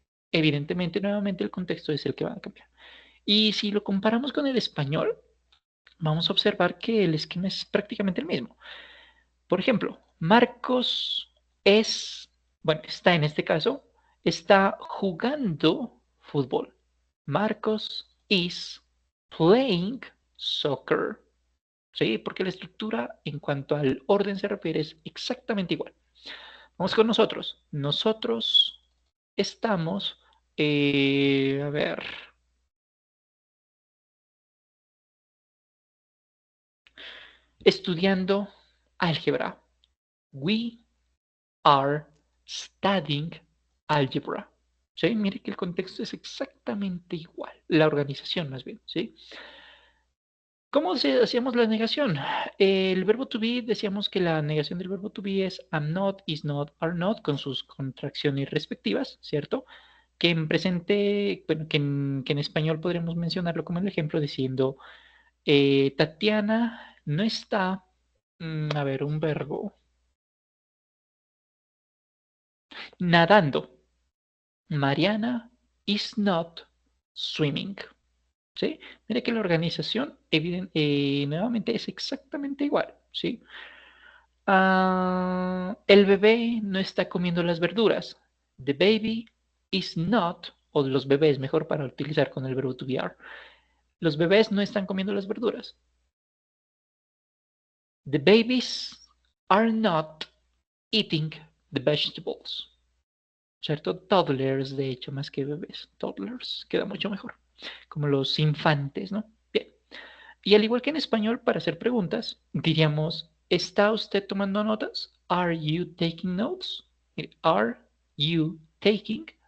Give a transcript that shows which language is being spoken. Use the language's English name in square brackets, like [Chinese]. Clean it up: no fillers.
[Spanish] Evidentemente, nuevamente el contexto es el que va a cambiar. Y si lo comparamos con el español, vamos a observar que el esquema es prácticamente el mismo. Por ejemplo, Marcos es, bueno, está en este caso, está jugando fútbol. [English] Marcos is playing soccer. [Spanish] ¿Sí? Porque la estructura en cuanto al orden se refiere es exactamente igual. Vamos con nosotros. Nosotros estamos, a ver, estudiando álgebra. [English] We are studying algebra. [Spanish] ¿Sí? Mire que el contexto es exactamente igual, la organización más bien, ¿sí? ¿Cómo hacíamos la negación? El verbo to be, decíamos que la negación del verbo to be es [English] am not, is not, are not, [Spanish] con sus contracciones respectivas, ¿cierto? Que en presente, bueno, que en español podríamos mencionarlo como el ejemplo diciendo, Tatiana no está, a ver, un verbo, nadando. [English] Mariana is not swimming. [Spanish] ¿Sí? Mira que la organización nuevamente es exactamente igual. ¿Sí? El bebé no está comiendo las verduras. [English] The baby is not, [Spanish] o los bebés, mejor para utilizar con el verbo to be are. Los bebés no están comiendo las verduras. [English] The babies are not eating the vegetables. [Spanish] ¿Cierto? Toddlers, de hecho, más que bebés. Toddlers, queda mucho mejor. Como los infantes, ¿no? Bien. Y al igual que en español, para hacer preguntas, diríamos, ¿está usted tomando notas? [English] Are you taking notes? Are you taking?